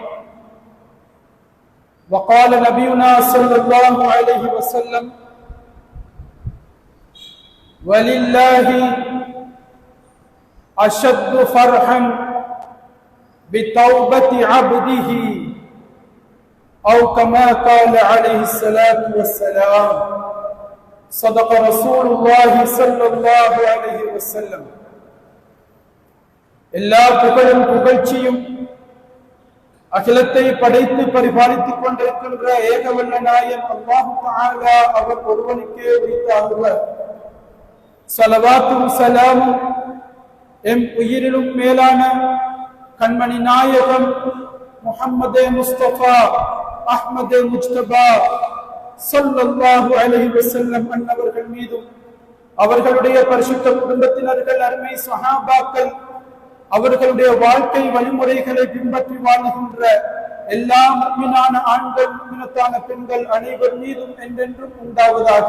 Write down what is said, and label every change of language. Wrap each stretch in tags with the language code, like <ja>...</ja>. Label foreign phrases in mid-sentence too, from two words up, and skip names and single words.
<ar>وقال نبينا صلى الله عليه وسلم: ولله أشد فرحا بتوبة عبده، أو كما قال عليه الصلاة والسلام. صدق رسول الله صلى الله عليه وسلم.</ar> <ta>எல்லா புகழும் புகழ்ச்சியும் அகிலத்தை படைத்து பரிபாலித்துக் கொண்டிருக்கின்ற ஏகவல்ல நாயன் அல்லாஹ் தஆலா அவர் ஒருவனுக்கே உரித்தாகுக. ஸலவாத்தும் ஸலாமும் எம் உயிரிலும் மேலான கண்மணி நாயகம் முஹம்மதே முஸ்தபா அஹ்மதே முஜ்தபா</ta> <ar>صلى الله عليه وسلم</ar> <ta>அன்னவர்கள் மீதும், அவர்களுடைய பரிசுத்த குடும்பத்தினர்கள், அருமை சஹாபாக்கள், அவர்களுடைய வாழ்க்கை வழிமுறைகளை பின்பற்றி வாழுகின்ற எல்லா முஃமினான ஆண்கள், முஃமினத்தான பெண்கள் அனைவர் மீதும் என்றென்றும் உண்டாவதாக.</ta>